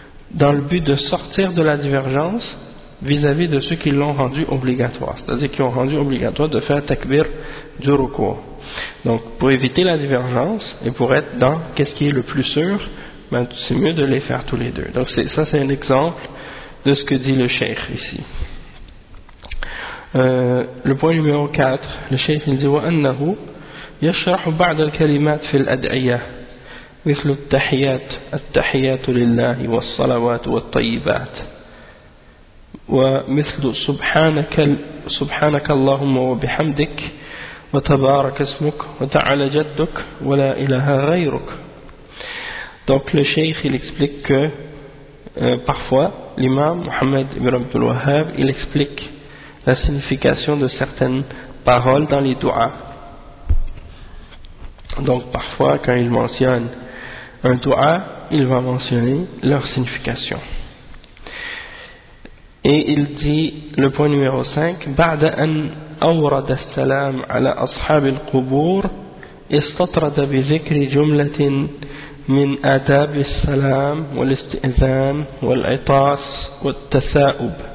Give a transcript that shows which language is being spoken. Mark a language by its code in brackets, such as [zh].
[fr] Dans le but de sortir de la divergence vis-à-vis de ceux qui l'ont rendu obligatoire, c'est-à-dire qui ont rendu obligatoire de faire takbir du recours. Donc, pour éviter la divergence et pour être dans qu'est-ce qui est le plus sûr, ben, c'est mieux de les faire tous les deux. Donc, c'est un exemple de ce que dit le cheikh ici. Le point numéro 4, le cheikh il dit [ar] وَأَنَّهُ يَشْرَحُ بَعْدَ الْكَلِمَاتِ فِي الْأَدْعِيَةِ مِثْلُ التَّحِيَاتِ التَّحِيَاتُ لِلَّهِ وَالصَّلَوَاتُ وَالطَّيِّبَاتِ ومثل سبحانك اللهم وبحمدك وتبارك اسمك وتعالى جدك ولا إله غيرك. [fr] Donc le cheikh il explique que parfois l'imam Mohamed Ibn Abdul Wahhab il explique la signification de certaines paroles dans les du'a. Donc parfois quand il mentionne un du'a, il va mentionner leur signification. Et il dit le point numéro 5, [ar] بعد أن أورد السلام على أصحاب القبور استطرد بذكر جملة من آداب السلام والاستئذان والعطاس والتثاؤب.